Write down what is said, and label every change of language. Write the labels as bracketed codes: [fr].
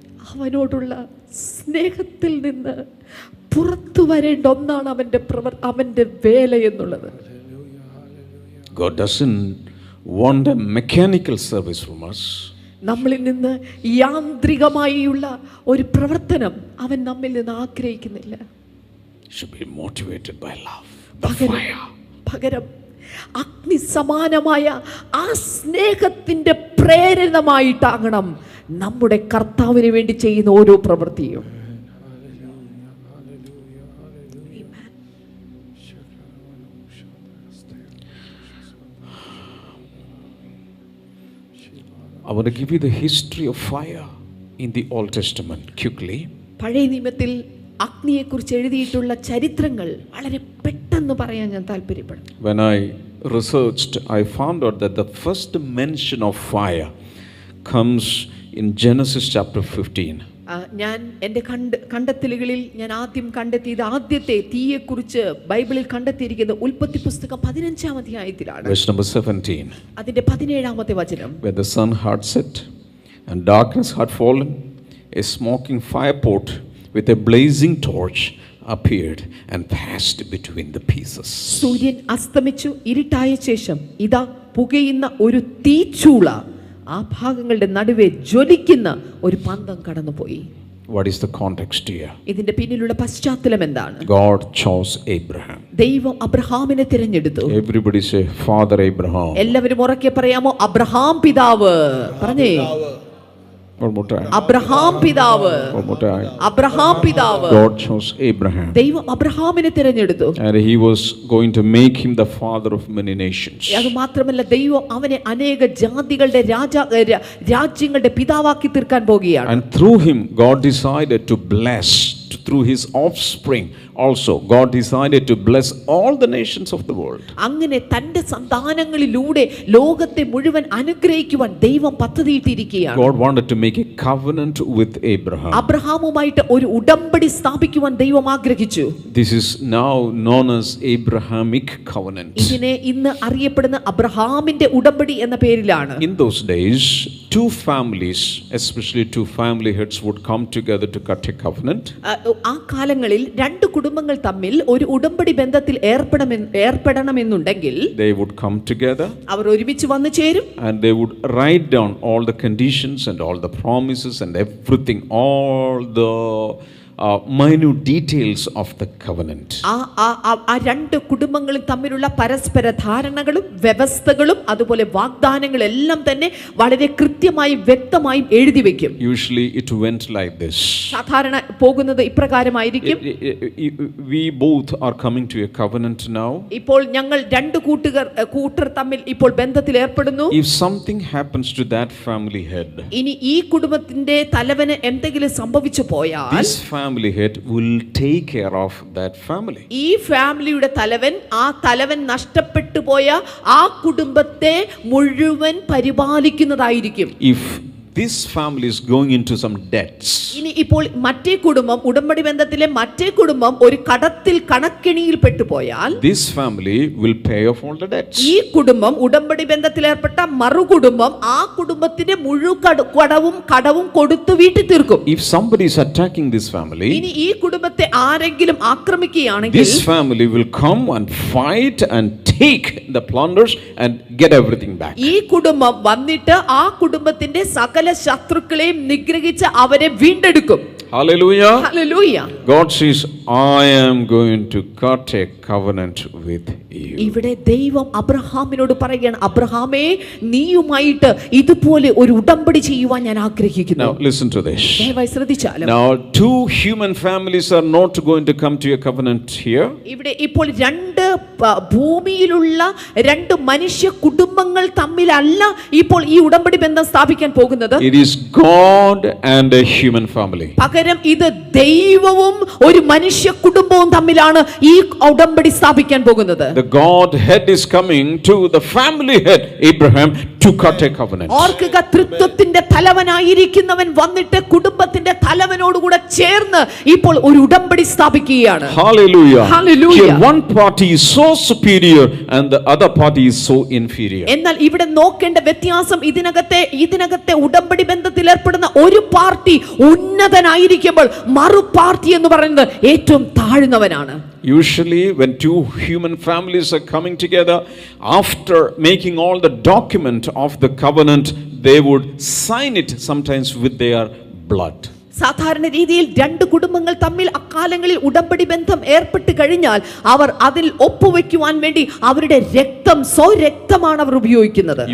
[ml] അവനോടുള്ള സ്നേഹത്തിൽ നിന്ന് പുറത്തു വരേണ്ട ഒന്നാണ് അവന്റെ വേല എന്നുള്ളത്. [en] God doesn't want a mechanical service from us. [ml] നമ്മളിൽ നിന്ന് യാന്ത്രികമായുള്ള ഒരു പ്രവർത്തനം അവൻ നമ്മിൽ നിന്ന് ആഗ്രഹിക്കുന്നില്ല. [en] Should be motivated by love, the fire. [ml] പകരം അഗ്നി സമാനമായ ആ സ്നേഹത്തിന്റെ പ്രേരണമായിട്ടാകണം നമ്മുടെ കർത്താവിന് വേണ്ടി ചെയ്യുന്ന ഓരോ പ്രവൃത്തിയും. [en] I want to give you the history of fire in the Old Testament quickly. [ml] പഴയ നിയമത്തിൽ അഗ്നിയെക്കുറിച്ച് എഴുതിയിട്ടുള്ള ചരിത്രങ്ങൾ വളരെ പെട്ടെന്ന് പറയാൻ ഞാൻ താല്പര്യപ്പെടുന്നു. [en] When I researched, I found out that the first mention of fire comes in Genesis chapter 15. [ml] ഞാൻ എൻ്റെ കണ്ടെത്തലുകളിൽ ഞാൻ ആദ്യം കണ്ടെത്തിയത് ആദ്യത്തെ തീയെക്കുറിച്ച് ബൈബിളിൽ കണ്ടെത്തിയിരിക്കുന്നത് ഉൽപ്പത്തി പുസ്തകം 15-ാം അധ്യായത്തിലാണ്. [en] Verse number 17. [ml] അതിന്റെ 17-ാമത്തെ വചനം. [en] Where the sun had set and darkness had fallen, a smoking fire pot with a blazing torch appeared and passed between the pieces. [ml] സൂര്യൻ അസ്തമിച്ചു, ഇരുട്ടായ ശേഷം ഇതാ പുകയുന്ന ഒരു തീച്ചൂള ആ ഭാഗങ്ങളുടെ നടുവേ ജ്വലിക്കുന്ന ഒരു പന്തം കടന്നുപോയി. [en] What is the context here? [ml] ഇതിന്റെ പിന്നിലുള്ള പശ്ചാത്തലം എന്താണ്? [en] God chose Abraham. [ml] ദൈവം അബ്രഹാമിനെ തിരഞ്ഞെടുത്തു. [en] Everybody say Father Abraham. [ml] എല്ലാവരും ഉറക്കെ പറയാമോ? അബ്രഹാം പിതാവ്. പറഞ്ഞേ, [en] One more time. [ml] അബ്രഹാം പിതാവ്. [en] One more time. [ml] അബ്രഹാം പിതാവ്. [en] God chose Abraham. [ml] ദൈവം അബ്രഹാമിനെ തിരഞ്ഞെടുത്തു. [en] And he was going to make him the father of many nations. [ml] അത് മാത്രമല്ല, ദൈവം അവനെ അനേക ജാതികളുടെ രാജ്യങ്ങളുടെ പിതാവാക്കി തീർക്കാൻ പോകുകയാണ്. [en] And through him God decided to bless, through his offspring also God decided to bless all the nations of the world. [ml] അങ്ങനെ തന്റെ സന്താനങ്ങളിലൂടെ ലോകത്തെ മുഴുവൻ അനുഗ്രഹിക്കുവാൻ ദൈവം പദ്ധതിയിട്ടിരിക്കുകയാണ്. [en] God wanted to make a covenant with Abraham. [ml] അബ്രഹാമുമായിട്ട് ഒരു ഉടമ്പടി സ്ഥാപിക്കുവാൻ ദൈവം ആഗ്രഹിച്ചു. [en] This is now known as Abrahamic covenant. [ml] ഇതിനെ ഇന്ന് അറിയപ്പെടുന്ന അബ്രഹാമിന്റെ ഉടമ്പടി എന്ന പേരിലാണ്. [en] In those days, two families, especially two family heads, would come together to cut a covenant. [ml] ആ കാലങ്ങളിൽ രണ്ട് കുടുംബങ്ങൾ തമ്മിൽ ഒരു ഉടമ്പടി ബന്ധത്തിൽ ഏർപ്പെടണമെന്നുണ്ടെങ്കിൽ [en] They would come together [ml] അവർ ഒരുമിച്ച് വന്നു ചേരും. [en] and they would write down all the conditions and all the promises and everything, all the minute details of the covenant. [ml] ആ രണ്ട് കുടുംബങ്ങളും തമ്മിലുള്ള പരസ്പര ധാരണകളും വ്യവസ്ഥകളും അതുപോലെ വാഗ്ദാനങ്ങളും എല്ലാം തന്നെ വളരെ കൃത്യമായി വ്യക്തമായി എഴുതി വെക്കും. [en] Usually it went like this. [ml] സാധാരണ പോകുന്നത് ഇപ്രകാരമായിരിക്കും. [en] We both are coming to a covenant now. [ml] ഇപ്പോൾ ഞങ്ങൾ രണ്ട് കൂട്ടർ തമ്മിൽ ഇപ്പോൾ ബന്ധത്തിൽ ഏർപ്പെടുന്നു. [en] If something happens to that family head, [ml] ഇനി ഈ കുടുംബത്തിന്റെ തലവന് എന്തെങ്കിലും സംഭവിച്ചു പോയാൽ [en] this family head will take care of that family. [ml] ഈ ഫാമിലിയുടെ തലവൻ നഷ്ടപ്പെട്ടു പോയ ആ കുടുംബത്തെ മുഴുവൻ പരിപാലിക്കുന്നതായിരിക്കും. [en] If this family is going into some debts, [ml] ഇനി ഇപ്പോൾ മറ്റേ കുടുംബം ഉടമ്പടി ബന്ധത്തിലെ മറ്റേ കുടുംബം ഒരു കണക്കെണിയിൽ പെട്ടുപോയാൽ [en] this family will pay off all the debts. [ml] ഈ കുടുംബം ഉടമ്പടി ബന്ധത്തിൽ ഏർപ്പെട്ട മറുകുടുംബം ആ കുടുംബത്തിന്റെ മുഴുവൻ കടവും കൊടുത്തു വീട്ടി തീർക്കും. [en] If somebody is attacking this family, [ml] ഇനി ഈ കുടുംബത്തെ ആരെങ്കിലും ആക്രമിക്കുകയാണെങ്കിൽ [en] this family will come and fight and take the plunders and get everything back. [ml] ഈ കുടുംബം വന്നിട്ട് ആ കുടുംബത്തിന്റെ സകല ശത്രുക്കളെയും നിഗ്രഹിച്ച് അവരെ വീണ്ടെടുക്കും. [en] Hallelujah. [ml] Hallelujah. [en] God says, I am going to cut a covenant with you. [ml] ഇവിടെ ദൈവം അബ്രഹാമിനോട് പറയുകയാണ്, അബ്രഹാമേ നീയുമായിട്ട് ഇതുപോലെ ഒരു ഉടമ്പടി ചെയ്യുവാൻ ഞാൻ ആഗ്രഹിക്കുന്നു. [en] Now listen to this. [ml] ദയവായി ശ്രദ്ധിച്ചാലും [en] Now two human families are not going to come to a covenant here. [ml] ഇവിടെ ഇപ്പോൾ ഭൂമിയിലുള്ള രണ്ട് മനുഷ്യ കുടുംബങ്ങൾ തമ്മിലല്ല ഇപ്പോൾ ഈ ഉടമ്പടി ബന്ധം സ്ഥാപിക്കാൻ പോകുന്നത്. [en] It is God and a human family. [ml] പകരം ഇത് ദൈവവും ഒരു മനുഷ്യ കുടുംബവും തമ്മിലാണ് ഈ ഉടമ്പടി സ്ഥാപിക്കാൻ പോകുന്നത്. [en] The Godhead is coming to the family head Abraham to cut a covenant. [ml] ഓർക്കുക, തൃത്വത്തിന്റെ തലവനായിരിക്കുന്നവൻ വന്നിട്ട് കുടുംബത്തിന്റെ തലവനോടുകൂടെ ചേർന്ന് ഇപ്പോൾ ഒരു ഉടമ്പടി സ്ഥാപിക്കുകയാണ്. [en] Hallelujah. [ml] Hallelujah. [en] Here one party is so superior and the other party is so inferior. [ml] എന്നാൽ ഇവിടെ നോക്കേണ്ട വ്യത്യാസം ഇതിനകത്തെ ഉടമ്പടി ബന്ധത്തിൽ ഏർപ്പെടുന്ന ഒരു പാർട്ടി ഉന്നതനായിരിക്കുമ്പോൾ മറു പാർട്ടി എന്ന് പറയുന്നത് ഏറ്റവും താഴ്ന്നവനാണ്. [en] Usually when two human families are coming together, after making all the document of the covenant, they would sign it sometimes with their blood. [ml] സാധാരണ രീതിയിൽ രണ്ട് കുടുംബങ്ങൾ തമ്മിൽ അക്കാലങ്ങളിൽ ഉടമ്പടി ബന്ധം ഏർപ്പെട്ട് കഴിഞ്ഞാൽ അവർ അതിൽ ഒപ്പുവെക്കുവാൻ വേണ്ടി അവരുടെ സ്വരക്തമാണ് അവർ ഉപയോഗിക്കുന്നത്.